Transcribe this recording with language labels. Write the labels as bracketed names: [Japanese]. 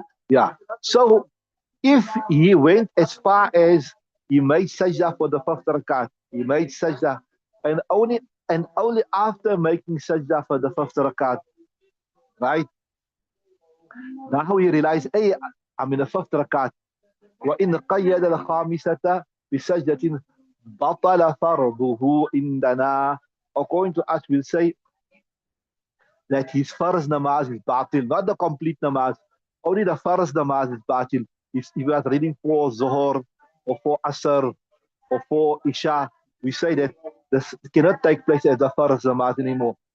[English] Yeah. So if he went as far as he made sajda for the fifth rakat, he made sajda, and only after making sajda for the fifth rakat, right? Now he realized, hey, I'm in the fifth rakat. [Arabic] وإن قيد الخامسة بسجدة بطل فرضه عندنا. [English] According to us, we'll say that his farz namaz is batil, not the complete namaz. Only the farz namaz is batil. If he was reading for Zuhur or for Asr or for Isha, we say that this cannot take place as the farz namaz anymore.